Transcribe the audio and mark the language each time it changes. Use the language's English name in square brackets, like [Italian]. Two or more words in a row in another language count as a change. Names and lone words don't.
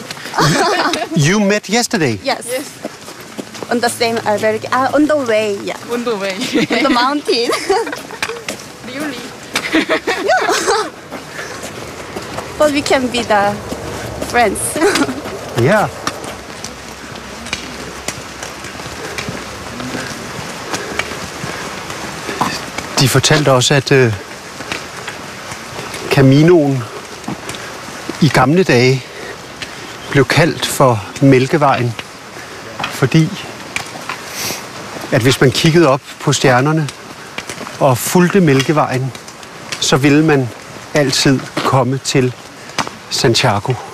[English] You met yesterday? Yes. On the same, on the way, yeah. On the way. On the mountain. Really? But we can be the friends. Yeah. [Danish] De fortalte også, at Caminoen i gamle dage blev kaldt for Mælkevejen, fordi at hvis man kiggede op på stjernerne og fulgte Mælkevejen, så ville man altid komme til Santiago.